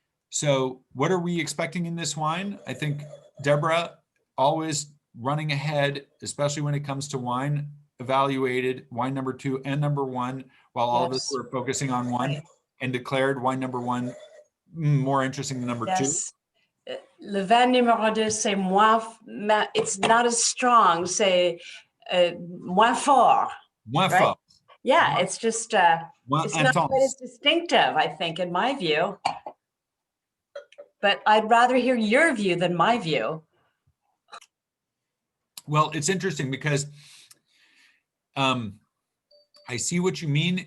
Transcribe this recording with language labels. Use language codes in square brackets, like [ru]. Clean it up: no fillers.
[en] So what are we expecting in this wine? I think Deborah always running ahead, especially when it comes to wine, evaluated wine number 2 and number 1, while all of us were focusing on 1, and declared wine number 1 more interesting than number 2. [fr] Le vin numéro 2, c'est moins, [en] it's not as strong, [fr] c'est moins fort. Moins fort. [en] Yeah, it's just, it's not quite as distinctive, I think, in my view. But I'd rather hear your view than my view. Well, it's interesting because I see what you mean.